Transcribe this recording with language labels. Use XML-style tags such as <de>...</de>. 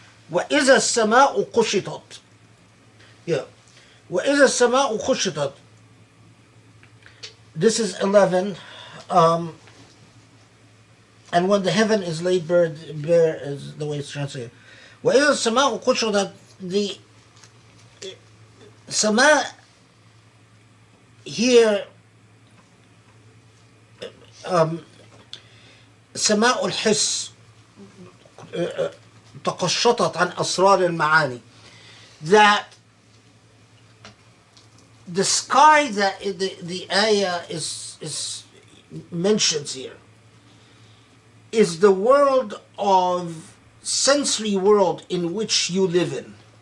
<ar>وَإِذَا السَّمَاءُ قُشِطَتْ. Yeah. وَإِذَا السَّمَاءُ قُشِطَتْ.</ar> <en>This is 11. And when the heaven is laid bare is the way it's translated.</en> <ar>وَإِذَا السَّمَاءُ قُشِطَتْ.</ar> <en>The sama here,</en> <ar>سماء الحس تقشطت عن أسرار المعاني.</ar> <en>That the sky that the ayah is mentions here is the world of sensory world in which you live in.</en>